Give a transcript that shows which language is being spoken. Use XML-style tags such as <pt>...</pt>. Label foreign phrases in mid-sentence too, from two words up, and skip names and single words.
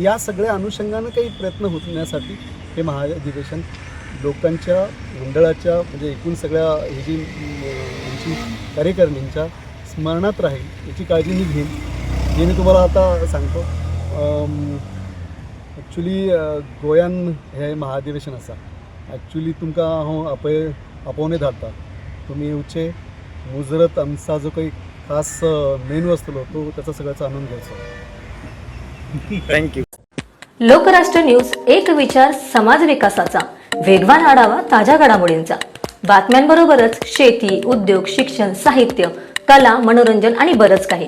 <mr>या सगळ्या अनुषंगानं काही प्रयत्न होण्यासाठी हे महाअधिवेशन लोकांच्या मंडळाच्या, म्हणजे एकूण सगळ्या ही जी आमची कार्यकारिणींच्या स्मरणात राहील याची काळजी मी घेईन। हे मी तुम्हाला आता सांगतो।</mr> <kok>ॲक्च्युली गोंयान हे महाअधिवेशन आसा, ॲक्च्युली तुमकां हांव आपोवने धाडटा, तुमी येवचे,</kok> <mr>मुजरत आमचा जो काही खास मेनू असतो तो त्याचा सगळ्याचा आनंद घ्यायचा। थँक्यू। लोकराष्ट्र न्यूज, एक विचार समाज विकासाचा, वेगवान आढावा ताज्या घडामोडींचा, बातम्यांबरोबरच शेती, उद्योग, शिक्षण, साहित्य, कला, मनोरंजन आणि बरंच काही।</mr>